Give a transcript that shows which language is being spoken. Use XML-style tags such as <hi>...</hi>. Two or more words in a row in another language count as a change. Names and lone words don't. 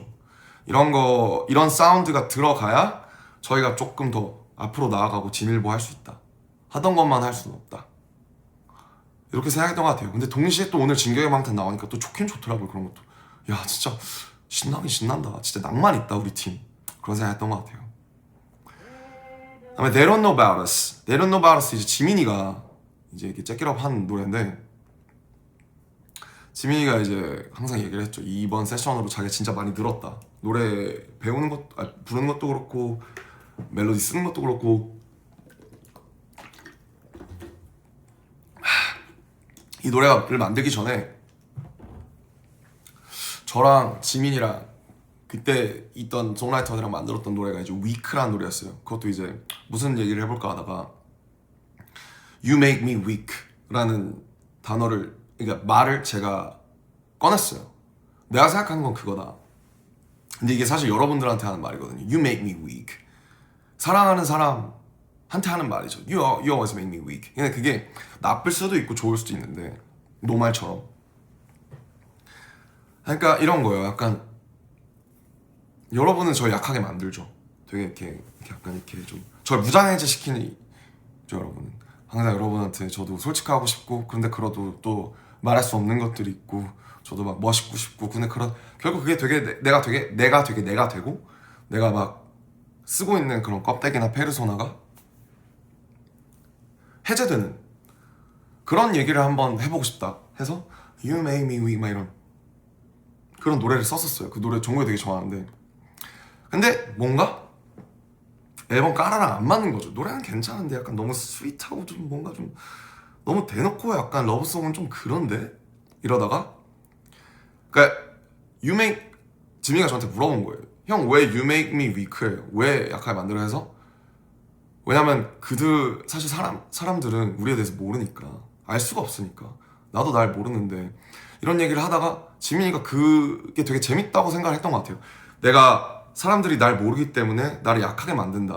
<ko>이런 사운드가 들어가야 저희가 조금 더 앞으로 나아가고 진일보 할 수 있다. 하던 것만 할 수는 없다. 이렇게 생각했던 것 같아요. 근데 동시에 또 오늘 진격의 방탄 나오니까 또 좋긴 좋더라고요. 그런 것도. 야, 진짜 신나긴 신난다. 진짜 낭만 있다, 우리 팀. 그런 생각했던 것 같아요. 그다음에 They Don't Know About Us. They Don't Know About Us, 이제 지민이가 이제 이렇게 잭기럽 한 노래인데, 지민이가 이제 항상 얘기를 했죠. 이번 세션으로 자기가 진짜 많이 늘었다. 노래 배우는 것, 부르는 것도 그렇고 멜로디 쓰는 것도 그렇고. 이 노래를 만들기 전에 저랑 지민이랑 그때 있던 송라이터들이랑 만들었던 노래가 이제 Weak라는 노래였어요. 그것도 이제 무슨 얘기를 해볼까 하다가</ko> <en>You make me weak</en> <ko>라는 단어를, 그러니까 말을 제가 꺼냈어요. 내가 생각하는 건 그거다. 근데 이게 사실 여러분들한테 하는 말이거든요.</ko> <en>You make me weak.</en> <ko>사랑하는 사람한테 하는 말이죠.</ko> <en>You always make me weak.</en> <ko>근데 그게 나쁠 수도 있고 좋을 수도 있는데, 노말처럼. 그러니까 이런 거예요. 약간 여러분은 저 약하게 만들죠. 되게 이렇게 약간 이렇게 좀 저를 무장해제 시키는 여러분은. 항상 여러분한테 저도 솔직하고 싶고, 근데 그래도 또 말할 수 없는 것들이 있고, 저도 막 멋있고 싶고, 근데 결국 그게 되게 내가 되고, 내가 막 쓰고 있는 그런 껍데기나 페르소나가 해제되는 그런 얘기를 한번 해보고 싶다 해서</ko> <en>You make me weak,</en> <ko>막 이런 그런 노래를 썼었어요. 그 노래 정말 되게 좋아하는데, 근데 뭔가 앨범 까라랑 안 맞는 거죠. 노래는 괜찮은데 약간 너무 스윗하고 좀 뭔가 좀 너무 대놓고 약간 러브송은 좀 그런데, 이러다가 그러니까 지민이가 저한테 물어본 거예요. 형 왜</ko> <en>You make me weak</en> <ko>해요? 왜 약하게 만들어? 해서 왜냐면 사실 사람들은 우리에 대해서 모르니까, 알 수가 없으니까. 나도 날 모르는데, 이런 얘기를 하다가 지민이가 그게 되게 재밌다고 생각을 했던 것 같아요. 내가 사람들이 날 모르기 때문에 나를 약하게 만든다.</ko>